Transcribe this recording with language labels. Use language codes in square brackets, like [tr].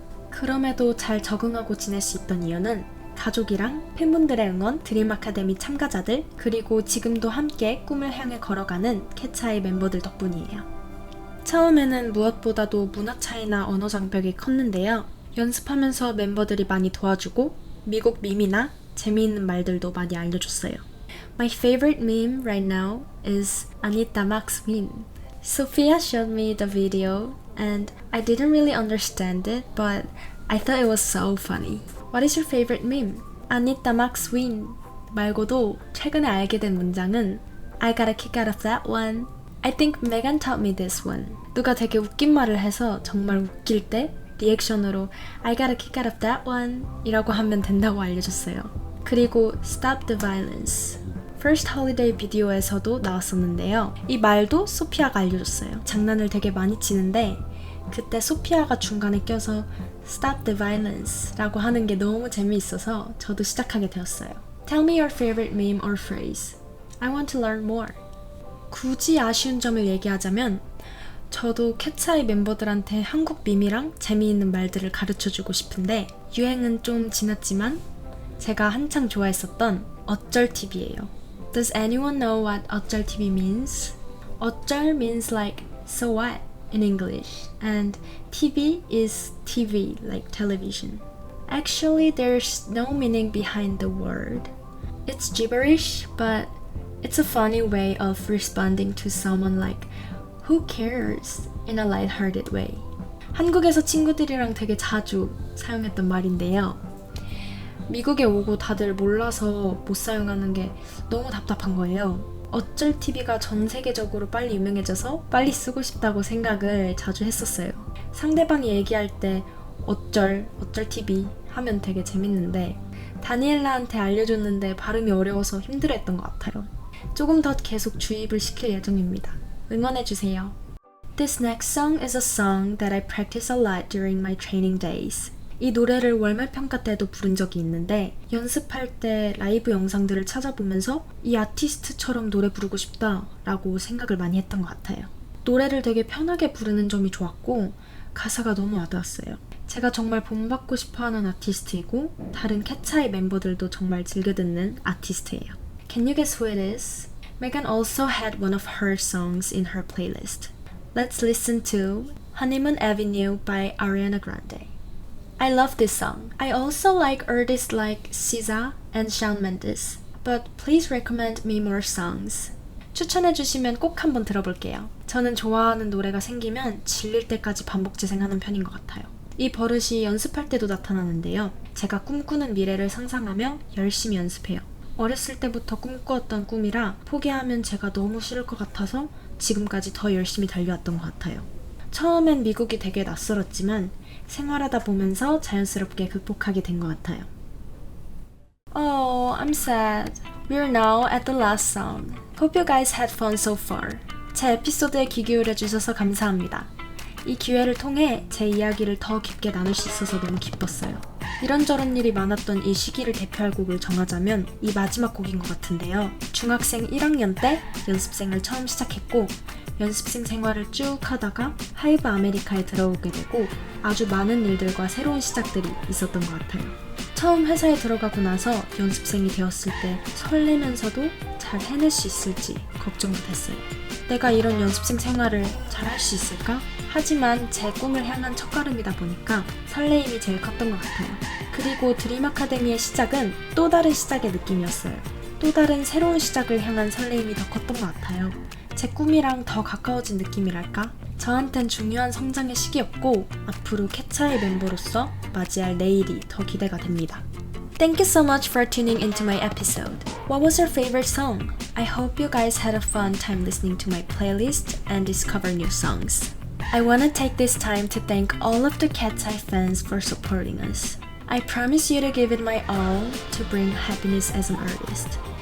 [ko] 그럼에도 잘 적응하고 지낼 수 있던 이유는 가족이랑 팬분들의 응원, 드림 아카데미 참가자들, 그리고 지금도 함께 꿈을 향해 걸어가는 캣차이 멤버들 덕분이에요. 처음에는 무엇보다도 문화 차이나 언어 장벽이 컸는데요. 연습하면서 멤버들이 많이 도와주고 미국 밈이나 재미있는 말들도 많이 알려줬어요. [en] My favorite meme right now is Anita Max Win. Sophia showed me the video and I didn't really understand it, but I thought it was so funny. What is your favorite meme? Anita Max Win [ko] 말고도 최근에 알게 된 문장은 [en] I got a kick out of that one. I think Megan taught me this one. [ko] 누가 되게 웃긴 말을 해서 정말 웃길 때 리액션으로 [en] I got a kick out of that one [ko] 이라고 하면 된다고 알려줬어요. 그리고 [en] Stop the Violence. [ko] First Holiday 비디오에서도 나왔었는데요. 이 말도 소피아가 알려줬어요. 장난을 되게 많이 치는데 그때 소피아가 중간에 껴서 [en] Stop the Violence [ko] 라고 하는 게 너무 재미있어서 저도 시작하게 되었어요. [en] Tell me your favorite meme or phrase. I want to learn more. [ko] 굳이 아쉬운 점을 얘기하자면 저도 캣차이 멤버들한테 한국 밈이랑 재미있는 말들을 가르쳐주고 싶은데 유행은 좀 지났지만 제가 한창 좋아했었던 어쩔 TV예요. [en] Does anyone know what 어쩔 TV means? 어쩔 means like so what in English, and TV is TV like television. Actually, there's no meaning behind the word. It's gibberish, but it's a funny way of responding to someone like who cares in a lighthearted way. [ko] 한국에서 친구들이랑 되게 자주 사용했던 말인데요. 미국에 오고 다들 몰라서 못 사용하는 게 너무 답답한 거예요. 어쩔 TV가 전 세계적으로 빨리 유명해져서 빨리 쓰고 싶다고 생각을 자주 했었어요. 상대방이 얘기할 때 어쩔 TV 하면 되게 재밌는데 다니엘라한테 알려줬는데 발음이 어려워서 힘들어했던 것 같아요. 조금 더 계속 주입을 시킬 예정입니다. 응원해주세요. [en] This next song is a song that I practice a lot during my training days. [ko] 이 노래를 월말 평가 때도 부른 적이 있는데 연습할 때 라이브 영상들을 찾아보면서 이 아티스트처럼 노래 부르고 싶다 라고 생각을 많이 했던 것 같아요. 노래를 되게 편하게 부르는 점이 좋았고 가사가 너무 와닿았어요. 제가 정말 본받고 싶어하는 아티스트이고 다른 캣차이 멤버들도 정말 즐겨 듣는 아티스트예요. [en] Can you guess who it is? Megan also had one of her songs in her playlist. Let's listen to Honeymoon Avenue by Ariana Grande. I love this song. I also like artists like SZA and Shawn Mendes, but please recommend me more songs. [ko] 추천해주시면 꼭 한번 들어볼게요. 저는 좋아하는 노래가 생기면 질릴 때까지 반복 재생하는 편인 것 같아요. 이 버릇이 연습할 때도 나타나는데요. 제가 꿈꾸는 미래를 상상하며 열심히 연습해요. 어렸을 때부터 꿈꾸었던 꿈이라 포기하면 제가 너무 싫을 것 같아서 지금까지 더 열심히 달려왔던 것 같아요. 처음엔 미국이 되게 낯설었지만 생활하다 보면서 자연스럽게 극복하게 된 것 같아요. [en] Oh, I'm sad. We're now at the last song. Hope you guys had fun so far. [ko] 제 에피소드에 귀 기울여 주셔서 감사합니다. 이 기회를 통해 제 이야기를 더 깊게 나눌 수 있어서 너무 기뻤어요. 이런저런 일이 많았던 이 시기를 대표할 곡을 정하자면 이 마지막 곡인 것 같은데요. 중학생 1학년 때 연습생을 처음 시작했고 연습생 생활을 쭉 하다가 하이브 아메리카에 들어오게 되고 아주 많은 일들과 새로운 시작들이 있었던 것 같아요. 처음 회사에 들어가고 나서 연습생이 되었을 때 설레면서도 잘 해낼 수 있을지 걱정도 됐어요. 내가 이런 연습생 생활을 잘 할 수 있을까? 하지만 제 꿈을 향한 첫걸음이다 보니까 설레임이 제일 컸던 것 같아요. 그리고 드림 아카데미의 시작은 또 다른 시작의 느낌이었어요. 또 다른 새로운 시작을 향한 설레임이 더 컸던 것 같아요. 제 꿈이랑 더 가까워진 느낌이랄까? 저한텐 중요한 성장의 시기였고 앞으로 캣차이 멤버로서 맞이할 내일이 더 기대가 됩니다. [en] Thank you so much for tuning into my episode. What was your favorite song? I hope you guys had a fun time listening to my playlist and discover new songs. I want to take this time to thank all of the Cat's Eye fans for supporting us. I promise you to give it my all to bring happiness as an artist.